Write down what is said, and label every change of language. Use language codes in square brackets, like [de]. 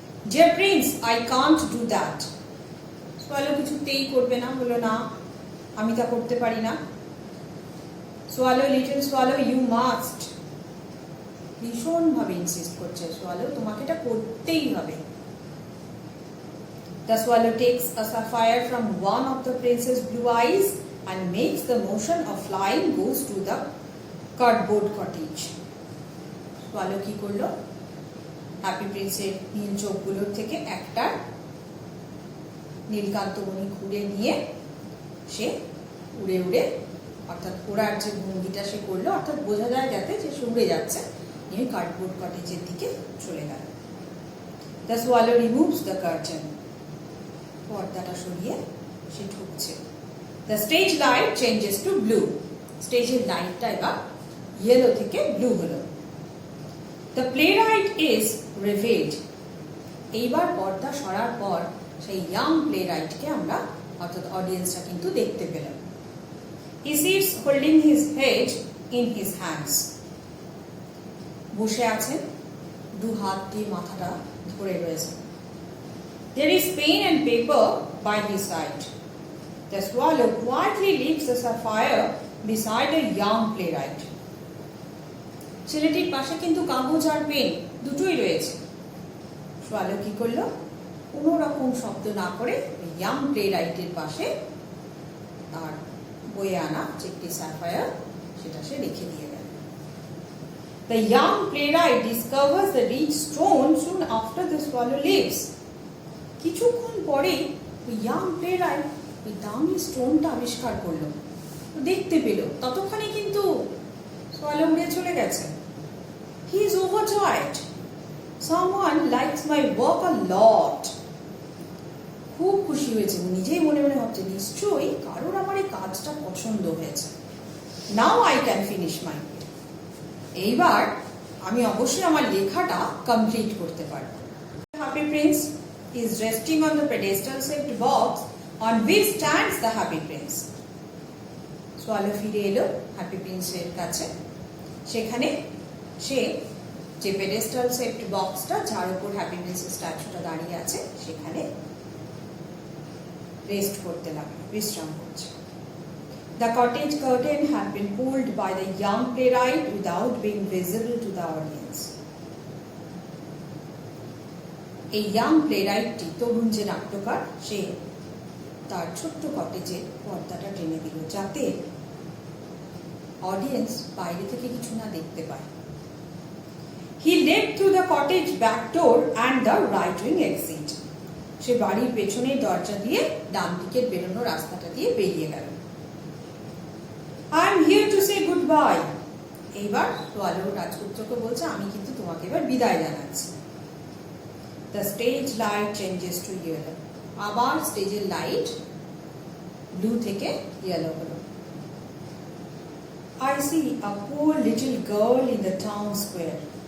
[en] Dear prince, I can't do that. [bn] Swallow কিছুতেই করবে না, বললো না, আমি তা করতে পারি না। [en] Swallow, little swallow, you must. [bn] ভীষণভাবে ইনসিস্ট করছে, সোয়ালো তোমাকে এটা করতেই হবে। [en] The swallow takes a sapphire from one of the prince's blue eyes and makes the motion of flying goes to the cardboard cottage. [bn] Swallow কি করলো? Happy প্রিন্সের নীল চোখগুলোর থেকে একটা নীলকান্তমণি খুঁড়ে নিয়ে সে উড়ে উড়ে, অর্থাৎ ওড়ার যে ভঙ্গিটা সে করলো, অর্থাৎ বোঝা যায় যাতে যে সে উড়ে যাচ্ছে, নিয়ে কার্ডবোর্ড কটেজের দিকে চলে গেল। [en] The swallow removes the curtain. [bn] পর্দাটা সরিয়ে সে ঢুকছে। [en] The stage light changes to blue. [bn] স্টেজের লাইটটা এবার ইয়েলো থেকে ব্লু হলো। [en] The playwright is revealed. [bn] এইবার পর্দা সরার পর সেই ইয়াং প্লেরাইটকে আমরা, অর্থাৎ অডিয়েন্সরা কিন্তু দেখতে পেলাম। [en] He sits holding his head in his hands. [bn] বসে আছেন, দু হাত দিয়ে মাথাটা ধরে রয়েছে। [en] There is pen and paper by his side. The swallow quietly leaves the sapphire beside a young playwright. [bn] ছেলেটির পাশে কিন্তু কাগজ আর পেন দুটোই রয়েছে। সোয়ালো কি করলো? কোনো রকম শব্দ না করে ইয়াং প্লেরাইটের পাশে তার বয়ে আনা যে একটি স্যাফায়ার, সেটা সে রেখে দিয়ে গেল। [en] The young playwright discovers the rich stone soon after the swallow leaves. [bn] কিছুক্ষণ পরে ইয়াং প্লেরাইট ওই দামি স্টোনটা আবিষ্কার করলো, দেখতে পেল। ততক্ষণে কিন্তু সোয়ালো উড়ে চলে গেছে। [en] He is overjoyed. Someone likes my work a lot. [bn] খুব খুশি হয়েছে, নিজেই মনে মনে ভাবছে নিশ্চয়ই কারোর আমার এই কাজটা পছন্দ হয়েছে। [en] Now I can finish my work. [bn] এইবার আমি অবশ্যই আমার লেখাটা কমপ্লিট করতে পারবো। [en] Happy Prince is resting on the pedestal-shaped box on which stands the Happy Prince. [bn] Swallow ফিরে এলো হ্যাপি প্রিন্সের কাছে। সেখানে সে যে পেডেস্টাল-শেপড বক্সটা, যার উপর হ্যাপি প্রিন্সের স্ট্যাচুটা দাঁড়িয়ে আছে, সেখানে রেস্ট করতে লাগলো, বিশ্রাম করছে। [en] The cottage curtain had been pulled by the young playwright without being visible to the audience. [bn] এই ইয়াং প্লেরাইটটি, তরুণ যে নাট্যকার, সে তার ছোট্ট কটেজে পর্দাটা টেনে দিল যাতে অডিয়েন্স বাইরে থেকে কিছু না দেখতে পায়। [en] He led through the cottage back door and the right wing exit. [bn] সে বাড়ির পেছনের দরজা দিয়ে ডান দিকের বেরোনো রাস্তাটা দিয়ে বেরিয়ে গেল। [en] I am here to say goodbye. [bn] এইবার সোয়ালো রাজপুত্রকে বলছে, আমি কিন্তু তোমাকে এবার বিদায় জানাচ্ছি। [en] The stage light changes to yellow. [bn] আবার স্টেজের লাইট ব্লু থেকে ইয়েলো হলো। [en] I see a poor little girl in the town square.